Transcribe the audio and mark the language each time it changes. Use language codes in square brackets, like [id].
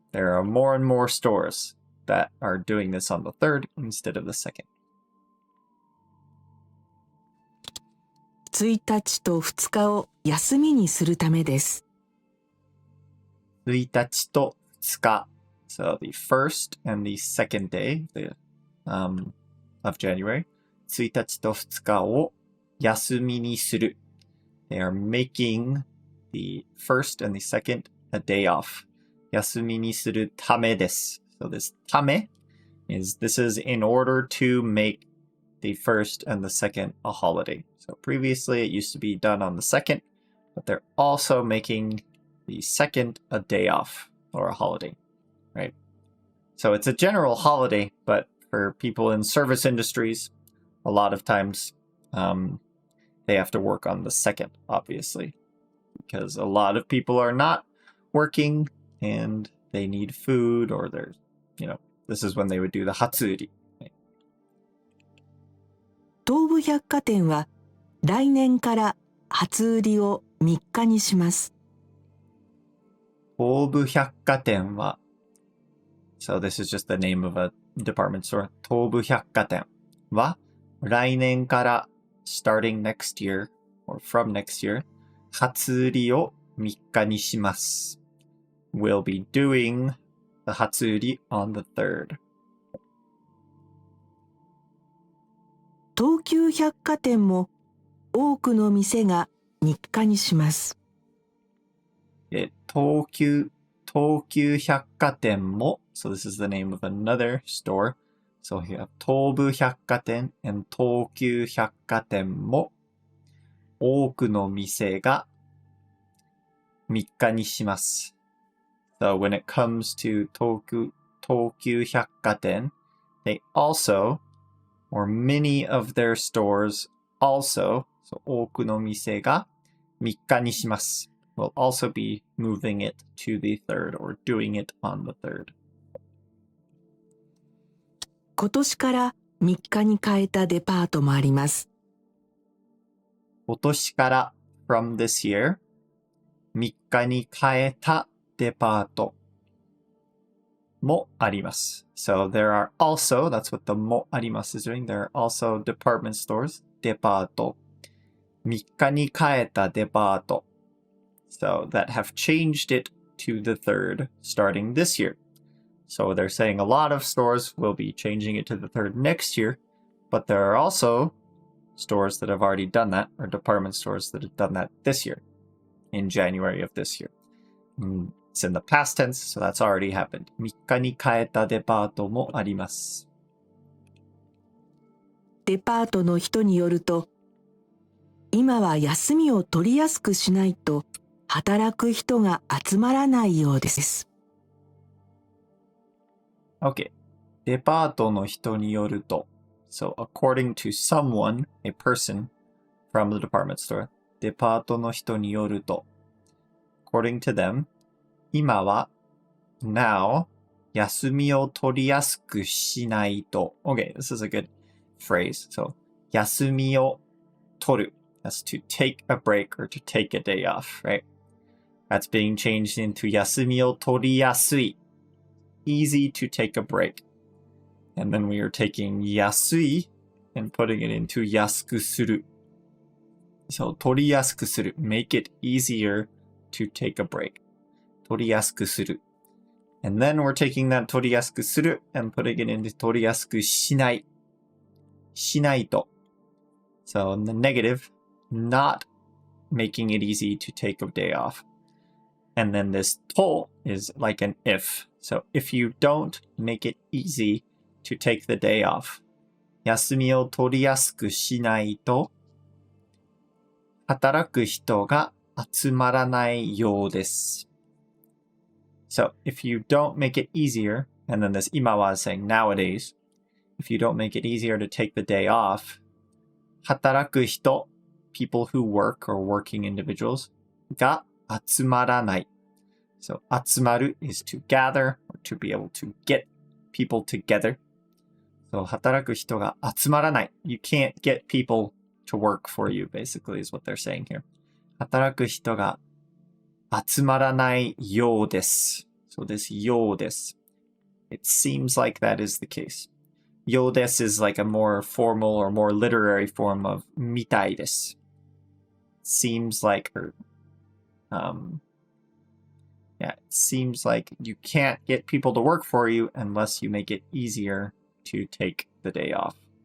[en] There are more and more stores that are doing this on the 3rd instead of the 2nd. [ja] 1日と2日を休みにするためです。 1日と2日 [en] So the first and the second day of January. [ja] 1日と2日を休みにする [en] They are making the first and the second a day off. [ja] 休みにするためです [en] So this ため this is in order to make the first and the second a holiday. So previously it used to be done on the 2nd, but they're also making the 2nd a day off or a holiday, right? So it's a general holiday, but for people in service industries, a lot of times they have to work on the 2nd, obviously, because a lot of people are not working and they need food or they're, this is when they would do the 初売り。 [ja] 東武百貨店は来年から初売りを3日にします。 [en] 東武百貨店は So this is just the name of a department store. [ja] 東武百貨店は来年から [en] starting next year or from next year [ja] 初売りを3日にします。 [en] We'll be doing the 初売り on the 3rd. [ja] 東急百貨店も多くの店が日課にします。 [en] 東急百貨店も So this is the name of another store. So here, [ja] 東武百貨店 and 東急百貨店も多くの店が3日にします。 [en] So when it comes to 東急百貨店, they also, or many of their stores also, so [ja] 多くの店が3日にします。 [en] Will also be moving it to the 3rd or doing it on the 3rd. [ja] 今年から3日に変えたデパートもあります。今年から [en] from this year [ja] 3日に変えたデパートもあります。 [en] So there are also, that's what the もあります is doing, there are also department stores, デパート。 [ja] 3日に変えたデパート。 [en] So that have changed it to the 3rd starting this year. So they're saying a lot of stores will be changing it to the 3rd next year, but there are also stores that have already done that, or department stores that have done that this year, in January of this year. It's in the past tense, so that's already happened. [ja] 3日に変えたデパートもあります。デパートの人によると、今は休みを取りやすくしないと働く人が集まらないようです。 [en] Okay. [ja] デパートの人によると。 [en] So, according to someone, a person from the department store, [ja] デパートの人によると。 [en] According to them, [ja] 今は [en] now [ja] 休みを取りやすくしないと。 [en] Okay, this is a good phrase. So, [ja] 休みを取る. [en] That's to take a break or to take a day off, right? That's being changed into [ja] 休みを取りやすい. [en] Easy to take a break. And then we are taking 安い and putting it into [ja] 安くする. [en] So, [ja] 取りやすくする. [en] Make it easier to take a break. 取りやすくする. And then we're taking that [ja] 取りやすくする [en] and putting it into [ja] 取りやすくしない. しないと. [en] So, in the negative, not making it easy to take a day off. And then this と is like an if. So, if you don't make it easy to take the day off, [ja] 休みを取りやすくしないと、働く人が集まらないようです。 [en] So, if you don't make it easier, and then this [ja] 今は [en] is saying nowadays, if you don't make it easier to take the day off, [ja] 働く人, [en] people who work or working individuals, [ja] が集まらない. [en] So, 集まる is to gather or to be able to get people together. [ja] So, 働く人が集まらない. [en] You can't get people to work for you, basically, is what they're saying here. [ja] 働く人が集まらないようです. [en] So, this ようです. It seems like that is the case. ようです is like a more formal or more literary form of みたいです. Seems like, yeah, it seems like you can't get people to work for you unless you make it easier to take the day off.